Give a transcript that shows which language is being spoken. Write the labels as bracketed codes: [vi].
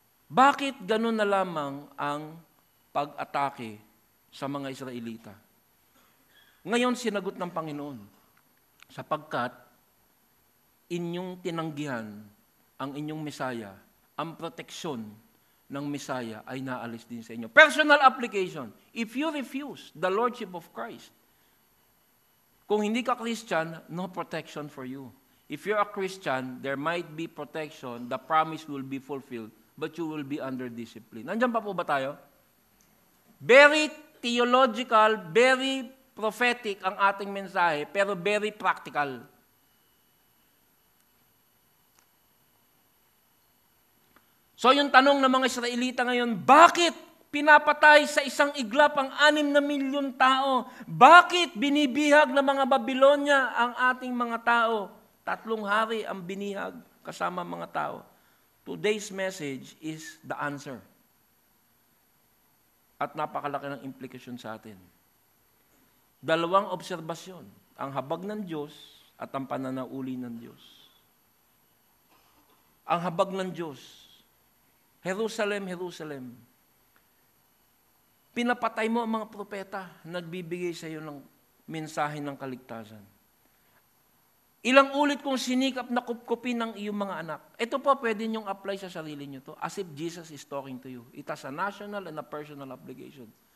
[tl] Bakit ganun na lamang ang pag-atake sa mga Israelita? Ngayon, sinagot ng Panginoon, sapagkat inyong tinanggihan ang inyong Mesaya, ang proteksyon ng Mesaya ay naalis din sa inyo. [en] Personal application. If you refuse the Lordship of Christ, [tl] kung hindi ka Christian, [en] no protection for you. If you're a Christian, there might be protection, the promise will be fulfilled, but you will be under discipline. [tl] Nandiyan pa po ba tayo? [en] Very theological, very prophetic [tl] ang ating mensahe, pero [en] very practical. [tl] So yung tanong ng mga Israelita ngayon, bakit pinapatay sa isang iglap ang 6 na milyon tao? Bakit binibihag ng mga Babylonia ang ating mga tao? 3 hari ang binihag kasama mga tao. [en] Today's message is the answer. [tl] At napakalaki ng implikasyon sa atin. 2 obserbasyon, ang habag ng Diyos at ang pananauli ng Diyos. Ang habag ng Diyos, Jerusalem, Jerusalem, pinapatay mo ang mga propeta, nagbibigay sa iyo ng mensahe ng kaligtasan. Ilang ulit kong sinikap na kupkupin ng iyong mga anak. Ito po pwede niyong apply sa sarili niyo to, [en] as if Jesus is talking to you. It has a national and a personal obligation.